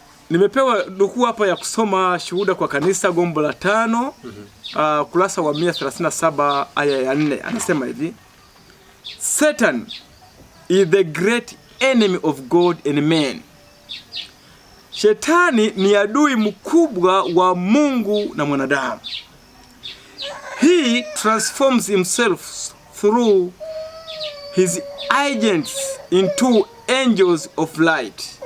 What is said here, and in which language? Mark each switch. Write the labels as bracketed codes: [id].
[sw] Nimepewa nukuu hapa ya kusoma Shuhuda kwa Kanisa gombo la 5 kurasa wa 137 aya ya 4. Anasema hivi: [en] Satan is the great enemy of God and man. [sw] Shetani ni adui mkubwa wa Mungu na mwanadamu. [en] He transforms himself through his agents into angels of light.